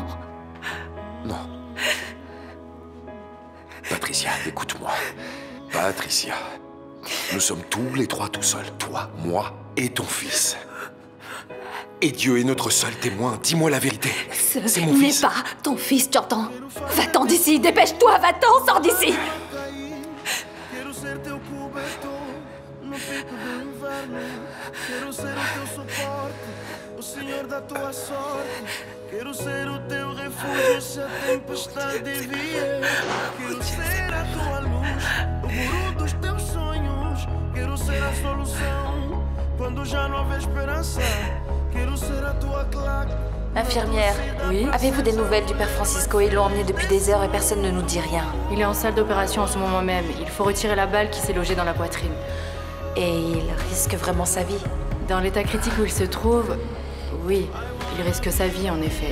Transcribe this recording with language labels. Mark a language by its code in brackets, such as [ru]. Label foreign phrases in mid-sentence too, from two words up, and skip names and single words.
[fr] Non. Patricia, écoute-moi. Patricia, nous sommes tous les trois tout seuls. Toi, moi et ton fils. Et Dieu est notre seul témoin. Dis-moi la vérité. Ce C'est mon n'est fils. pas ton fils, tu entends? Va-t'en d'ici, dépêche-toi, va-t'en, sors d'ici. [pt] Quero ser teu cobertor no pico do inverno. Quero ser o teu suporte, o senhor da tua sorte. Quero ser o teu refúgio se a tempestade vier. Quero ser a tua luz, o guru dos teus sonhos. Quero ser a solução quando já não houver esperança. Quero ser a tua claque. [fr] Infirmière, oui. Avez-vous des nouvelles du père Francisco? Ils l'ont emmené depuis des heures et personne ne nous dit rien. Il est en salle d'opération en ce moment même. Il faut retirer la balle qui s'est logée dans la poitrine. Et il risque vraiment sa vie? Dans l'état critique où il se trouve, oui, il risque sa vie en effet.